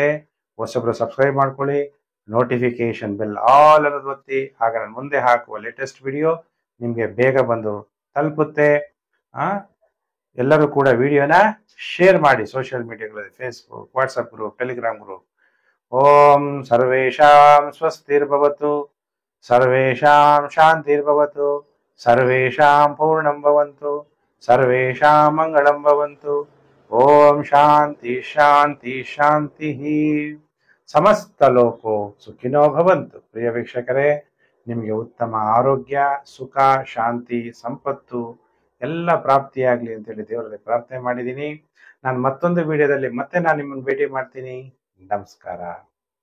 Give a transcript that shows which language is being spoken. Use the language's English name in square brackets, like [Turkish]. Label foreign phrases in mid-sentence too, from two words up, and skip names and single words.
[Kannada] ಹೊಸಬ್ರು ಸಬ್ಸ್ಕ್ರೈಬ್ ಮಾಡ್ಕೊಳ್ಳಿ, [English] notification bell all [Kannada] ಅನ್ನೋದು ಒತ್ತಿ. ಆಗ ನಾನು ಮುಂದೆ ಹಾಕುವ [English] latest video [Kannada] ನಿಮಗೆ ಬೇಗ ಬಂದು ತಲುಪುತ್ತೆ. ಎಲ್ಲರೂ ಕೂಡ ವಿಡಿಯೋನ ಶೇರ್ ಮಾಡಿ [English] social mediaಗಳಲ್ಲಿ, Facebook, WhatsApp group, Telegram group. [Sanskrit] ಓಂ ಸರ್ವೇಷಾಂ ಸ್ವಸ್ತಿರ್ಭವತು, ಸರ್ವೇಷಾಂ ಶಾಂತಿರ್ಭವತು, ಸರ್ವೇಷಾಂ ಪೂರ್ಣಂ ಭವಂತು, ಸರ್ವೇಷಾಂ ಮಂಗಳಂ ಭವಂತು. ಓಂ ಶಾಂತಿ ಶಾಂತಿ ಶಾಂತಿ. ಸಮಸ್ತ ಲೋಕೋ ಸುಖಿನೋ ಭವಂತು. [Kannada] ಪ್ರಿಯ ವೀಕ್ಷಕರೇ, ನಿಮಗೆ ಉತ್ತಮ ಆರೋಗ್ಯ, ಸುಖ, ಶಾಂತಿ, ಸಂಪತ್ತು ಎಲ್ಲ ಪ್ರಾಪ್ತಿಯಾಗಲಿ ಅಂತೇಳಿ ದೇವರಲ್ಲಿ ಪ್ರಾರ್ಥನೆ ಮಾಡಿದ್ದೀನಿ. ನಾನು ಮತ್ತೊಂದು ವಿಡಿಯೋದಲ್ಲಿ ಮತ್ತೆ ನಾನು ನಿಮ್ಮನ್ನು ಭೇಟಿ ಮಾಡ್ತೀನಿ. ನಮಸ್ಕಾರ.